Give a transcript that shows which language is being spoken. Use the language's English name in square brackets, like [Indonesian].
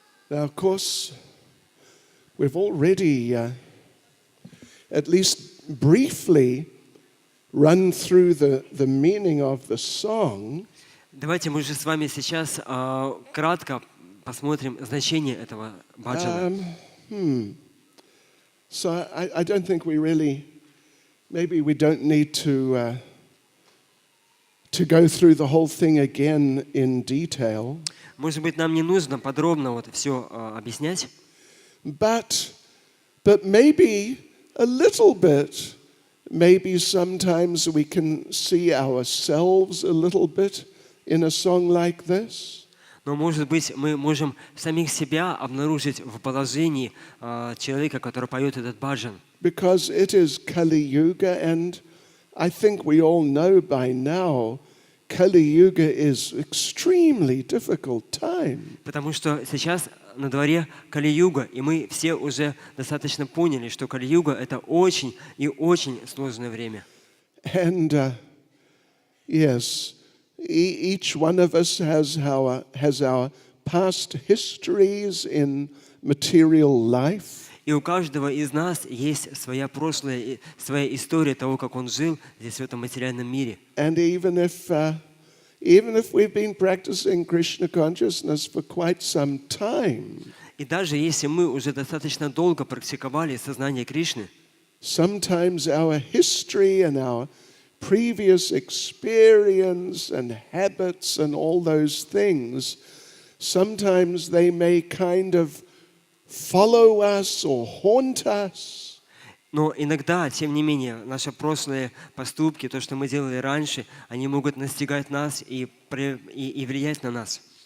[English] Now, of course, we've already, at least briefly, run through the meaning of the song. [Russian] Давайте мы же с вами сейчас кратко посмотрим значение этого баджана. [English] So I don't think we really, maybe we don't need to go through the whole thing again in detail. [Russian] Может быть, нам не нужно подробно вот все объяснять. [English] But maybe a little bit, maybe sometimes we can see ourselves a little bit in a song like this. [Russian] Но, может быть, мы можем самих себя обнаружить в положении человека, который поет этот баджан. [English] Because it is Kali Yuga, and I think we all know by now, Kali Yuga is extremely difficult time. [Russian] Потому что сейчас на дворе Кали-юга, и мы все уже достаточно поняли, что Кали-юга — это очень и очень сложное время. [English] And yes, each one of us has our past histories in material life. [Russian] И у каждого из нас есть своя прошлая, своя история того, как он жил здесь, в этом материальном мире. [English] And even if we've been practicing Krishna consciousness for quite some time, [Russian] И даже если мы уже достаточно долго практиковали сознание Кришны, [English] sometimes our history and our previous experience and habits and all those things, sometimes they may kind of follow us or haunt us. [Russian] но иногда, тем не менее, наши прошлые поступки, то, что мы делали раньше, они могут настигать нас и влиять на нас.